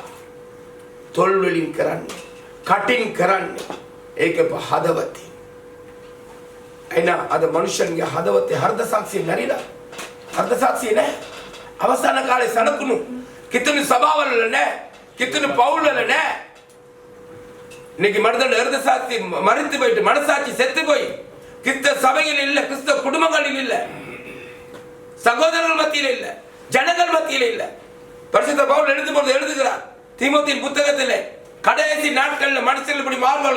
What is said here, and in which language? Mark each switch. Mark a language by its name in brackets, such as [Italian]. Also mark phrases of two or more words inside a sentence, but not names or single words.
[Sinhala] තොල් වලින් කරන්නේ. කටින් කරන්නේ. ඒක හදවතින්. එන අද මනුෂ්‍යන්ගේ හදවතේ හෘද සාක්ෂිය නැරිලා. හෘද සාක්ෂිය නැහැ. අවසාන කාලේ සනකුණු කිතුණු සභාවල නැහැ. කිතුණු පවුල්වල නැහැ. [Tamil] இன்னைக்கு மனிதன் ஹிருத சாட்சி மறித்து போயிட்டு மனசாட்சி செத்து போய் கிறிஸ்தவ சபையில் இல்ல, கிறிஸ்தவ குடும்பங்களில் இல்ல, சகோதரர்கள் மத்தியில் இல்ல, ஜனங்கள் மத்தியில் இல்ல. பரிசுத்த பவுல் எழுதுகிறார் தீமோத்தேயின் புத்தகத்திலே கடைசி நாட்களில் மனுஷர்கள் இப்படி மாறுவார்கள்.